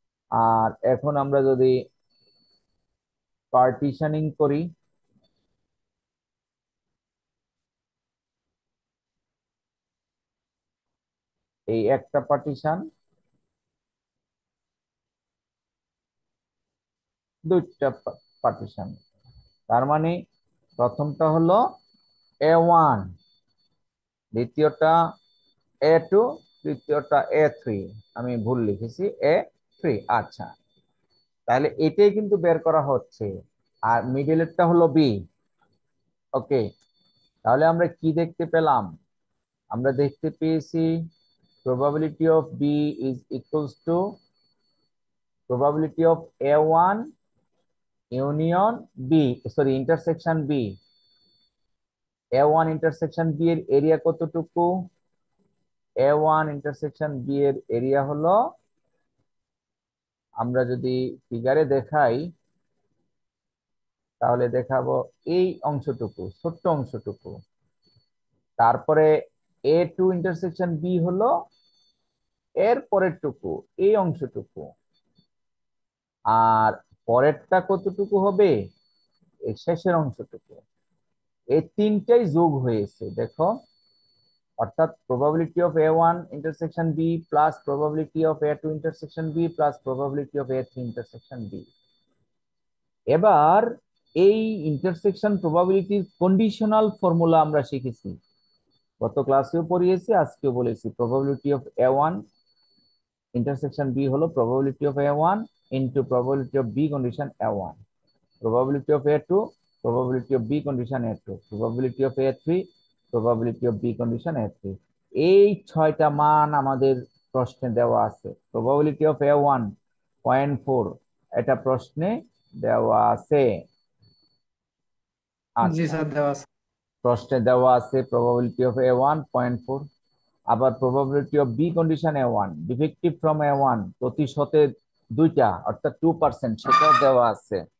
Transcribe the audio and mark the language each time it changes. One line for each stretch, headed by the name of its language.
Bangla: আর এখন আমরা যদি পার্টিশনিং করি, এই একটা পার্টিশন, দুইটা পার্টিশন, তার মানে প্রথমটা হলো A1, দ্বিতীয়টা A2, তৃতীয়টা A3। আমি ভুল লিখেছি, A3। আচ্ছা, তাহলে এটাই কিন্তু বের করা হচ্ছে, আর মিডলেরটা হলো বি। ওকে, তাহলে আমরা কি দেখতে পেলাম? আমরা দেখতে পেয়েছি
English: probability of B is equals to probability of A1 union B, sorry intersection B.
Bangla: A1 intersection B এর এরিয়া কতটুকু? A1 ইন্টারসেকশন বি এর এরিয়া হলো, আমরা যদি ফিগারে দেখাই তাহলে দেখাবো এই অংশটুকু, ছোট্ট অংশটুকু। তারপরে A2 ইন্টারসেকশন বি হলো এর পরের টুকু, এই অংশটুকু। আর পরেরটা কতটুকু হবে? এই শেষের অংশটুকু। এই তিনটাই যোগ হয়েছে দেখো, অর্থাৎ
English: Probability of A1 intersection B plus probability of A2 intersection B plus probability of A3 intersection B.
Bangla: এবার এই ইন্টারসেকশন প্রবাবিলিটির কন্ডিশনাল ফর্মুলা আমরা শিখেছি, গত ক্লাসেও পড়িয়েছি, আজকেও বলেছি।
English: Probability of A1 intersection B হলো probability of A1 into probability of B condition A1, probability of A2, probability of B condition A2, probability of A3, probability of B condition A3।
Bangla: এই ছয়টা মান আমাদের প্রশ্নে দেওয়া আছে।
English: probability of A1 0.4,
Bangla: এটা প্রশ্নে দেওয়া আছে। জি আচ্ছা, স্যার, দেওয়া আছে। প্রশ্নে দেওয়া আছে
English: probability of A1 0.4।
Bangla: আবার
English: probability of B condition A1 defective from A1
Bangla: প্রতি শতে দুইটা, অর্থাৎ 2%, সেটাও দেওয়া আছে।